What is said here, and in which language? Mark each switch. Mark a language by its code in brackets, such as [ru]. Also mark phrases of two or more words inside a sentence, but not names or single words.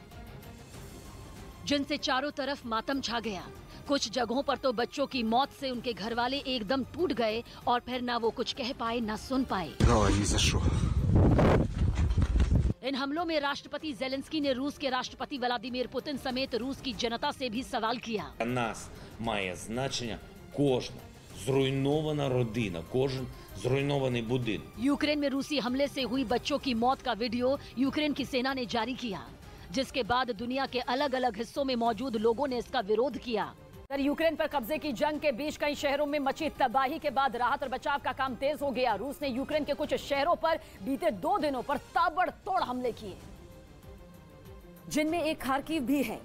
[hi] जिनसे चारों तरफ मातम छा गया। कुछ जगहों पर तो बच्चों की मौत से उनके घर वाले एकदम टूट गए और फिर ना वो कुछ कह पाए ना सुन पाए। इन हमलों में राष्ट्रपति जेलेंस्की ने रूस के राष्ट्रपति व्लादिमीर पुतिन समेत रूस की जनता से भी सवाल किया। [uk] Нас має значення кожна зруйнована родина, кожен зруйнований будинок। [hi] यूक्रेन में रूसी हमले से हुई बच्चों की मौत का वीडियो यूक्रेन की सेना ने जारी किया, जिसके बाद दुनिया के अलग अलग हिस्सों में मौजूद लोगों ने इसका विरोध किया। यूक्रेन पर कब्जे की जंग के बीच कई शहरों में मची तबाही के बाद राहत और बचाव का काम तेज हो गया। रूस ने यूक्रेन के कुछ शहरों पर बीते 2 दिनों पर ताबड़तोड़ हमले किए, जिनमें एक खार्किव भी है।